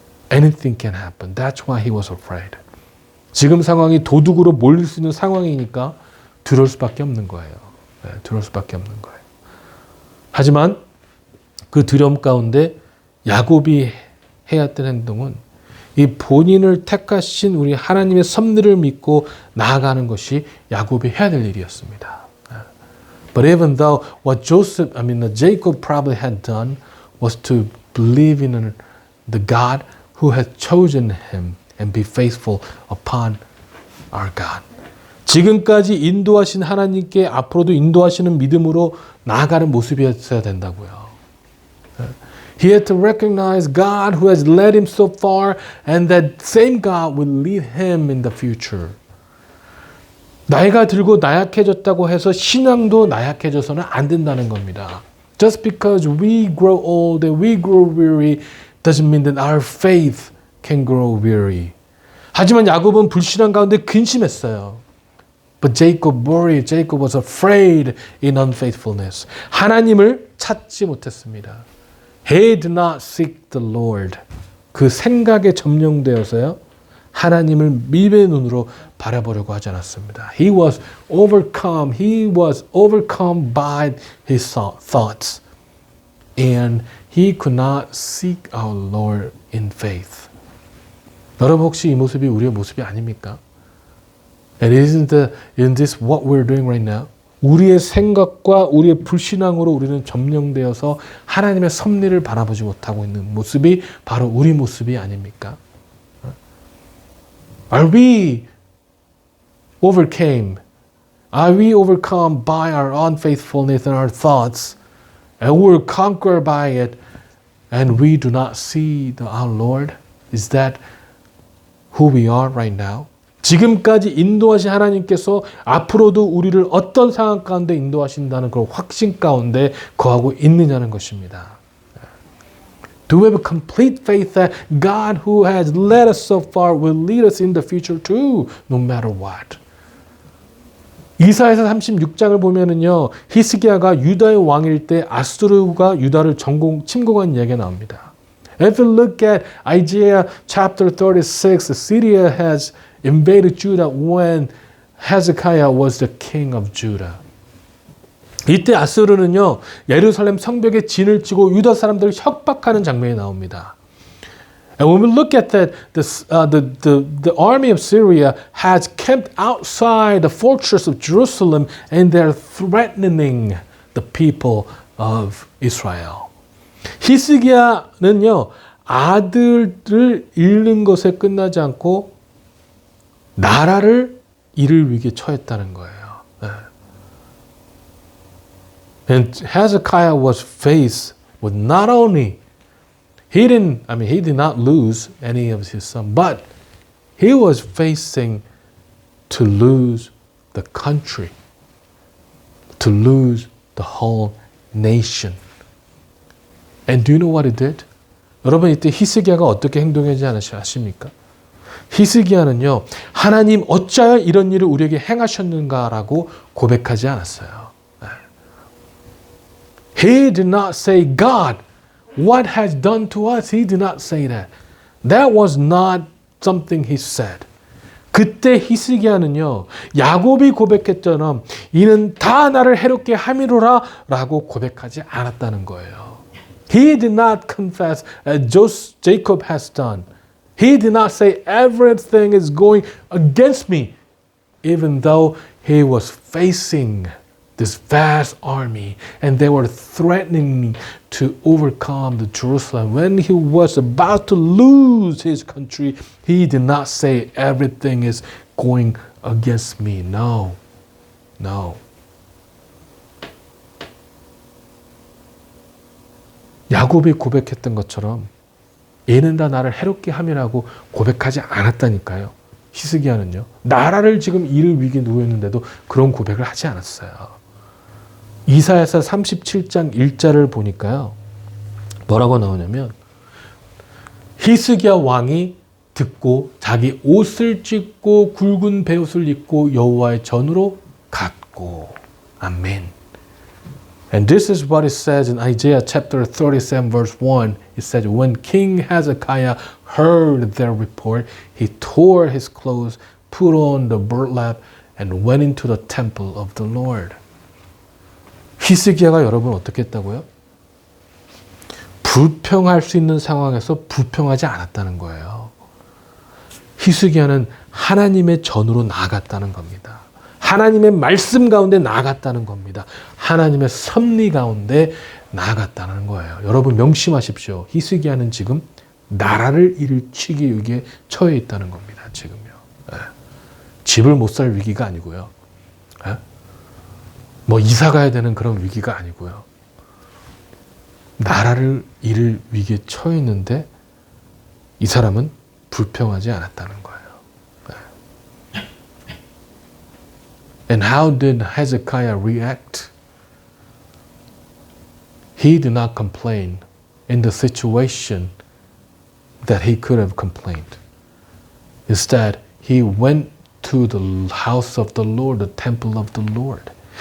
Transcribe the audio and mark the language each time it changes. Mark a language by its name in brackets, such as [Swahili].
[English] Anything can happen. That's why he was afraid. [Korean] 지금 상황이 도둑으로 몰릴 수 있는 상황이니까 두려울 수밖에 없는 거예요. 네, 두려울 수밖에 없는 거예요. 하지만 그 두려움 가운데 야곱이 해야 했던 행동은 이 본인을 택하신 우리 하나님의 섭리를 믿고 나아가는 것이 야곱이 해야 될 일이었습니다. [English] But even though what Jacob probably had done was to believe in the God who had chosen him and be faithful upon our God. [Korean] 지금까지 인도하신 하나님께 앞으로도 인도하시는 믿음으로 나아가는 모습이었어야 된다고요. [English] He had to recognize God who has led him so far and that same God will lead him in the future. [Korean] 나이가 들고 나약해졌다고 해서 신앙도 나약해져서는 안 된다는 겁니다. [English] Just because we grow old and we grow weary doesn't mean that our faith can grow weary. [Korean] 하지만 야곱은 불신앙 가운데 근심했어요. [English] But Jacob worried. Jacob was afraid in unfaithfulness. [Korean] 하나님을 찾지 못했습니다. [English] He did not seek the Lord. [Korean] 그 생각에 점령되어서요. 하나님을 믿음의 눈으로 바라보려고 하지 않았습니다. [English] He was overcome. He was overcome by his thoughts. And he could not seek our Lord in faith. [Korean] 여러분 혹시 이 모습이 우리의 모습이 아닙니까? [English] And isn't this what we're doing right now? [Korean] 우리의 생각과 우리의 불신앙으로 우리는 점령되어서 하나님의 섭리를 바라보지 못하고 있는 모습이 바로 우리 모습이 아닙니까? [English] Are we overcome? Are we overcome by our unfaithfulness and our thoughts? And we're conquered by it and we do not see our Lord? Is that who we are right now? [Korean] 지금까지 인도하신 하나님께서 앞으로도 우리를 어떤 상황 가운데 인도하신다는 그런 확신 가운데 거하고 있느냐는 것입니다. [English] Do we have a complete faith that God who has led us so far will lead us in the future too, no matter what? [Korean] 이사야서 36장을 보면은요, 히스기야가 유다의 왕일 때 아수르가 유다를 침공한 이야기가 나옵니다. [English] If you look at Isaiah chapter 36, Syria has invaded Judah when Hezekiah was the king of Judah. [Korean] 이때 아수르는요, 예루살렘 성벽에 진을 치고 유다 사람들을 협박하는 장면이 나옵니다. [English] And when we look at that, the army of Syria has camped outside the fortress of Jerusalem and they're threatening the people of Israel. [Korean] 히스기야는요, 아들을 잃는 것에 끝나지 않고 나라를 잃을 위기에 처했다는 거예요. [English] And Hezekiah was faced with not only he did not lose any of his son, but he was facing to lose the country, to lose the whole nation. And do you know what he did? [Korean] 여러분 이때 히스기야가 어떻게 행동하지 아십니까? 히스기야는요, 하나님 어찌하여 이런 일을 우리에게 행하셨는가라고 고백하지 않았어요. [English] He did not say, God, what has done to us? He did not say that. That was not something he said. [Korean] 그때 히스기야는요, 야곱이 고백했처럼 이는 다 나를 해롭게 함이로라 라고 고백하지 않았다는 거예요. [English] He did not confess as Jacob has done. He did not say everything is going against me, even though he was facing this vast army and they were threatening to overcome the Jerusalem. When he was about to lose his country, he did not say everything is going against me. No. [Korean] 야곱이 고백했던 것처럼 얘는 다 나를 해롭게 함이라고 고백하지 않았다니까요. 히스기야는요. 나라를 지금 잃을 위기에 놓였는데도 그런 고백을 하지 않았어요. 이사야서 37장 1절을 보니까요. 뭐라고 나오냐면 히스기야 왕이 듣고 자기 옷을 찢고 굵은 베옷을 입고 여호와의 전으로 갔고. 아멘. [English] And this is what it says in Isaiah chapter 37 verse 1. It says, when King Hezekiah heard their report, he tore his clothes, put on the burlap, and went into the temple of the Lord. [Korean] 히스기야가 여러분 어떻게 했다고요? 불평할 수 있는 상황에서 불평하지 않았다는 거예요. 히스기야는 하나님의 전으로 나아갔다는 겁니다. 하나님의 말씀 가운데 나아갔다는 겁니다. 하나님의 섭리 가운데 나아갔다는 거예요. 여러분 명심하십시오. 히스기야는 지금 나라를 일으키기 위기에 처해 있다는 겁니다. 지금요. 네. 집을 못 살 위기가 아니고요. 네? 뭐 이사 가야 되는 그런 위기가 아니고요. 나라를 잃을 위기에 처해 있는데 이 사람은 불평하지 않았다는 거예요. [English] And how did Hezekiah react? He did not complain in the situation that he could have complained. Instead, he went to the house of the Lord, the temple of the Lord.